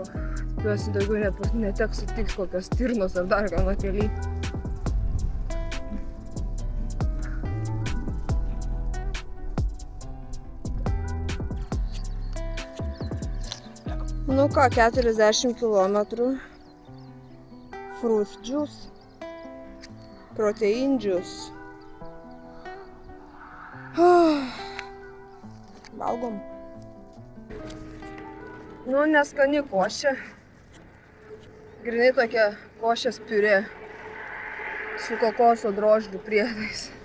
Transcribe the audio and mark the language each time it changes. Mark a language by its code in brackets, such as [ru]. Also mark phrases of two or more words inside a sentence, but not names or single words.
[lt] Tikiuosi daugiau neteks sutiks kokios stirnos ar dar ką nuo keliai. Nu ką, 40 kilometrų. [en] Fruit juice. Protein juice. [lt] Valgom. Nu, neskani košė. Grynai tokia košės piurė su kokoso drožlių priedais.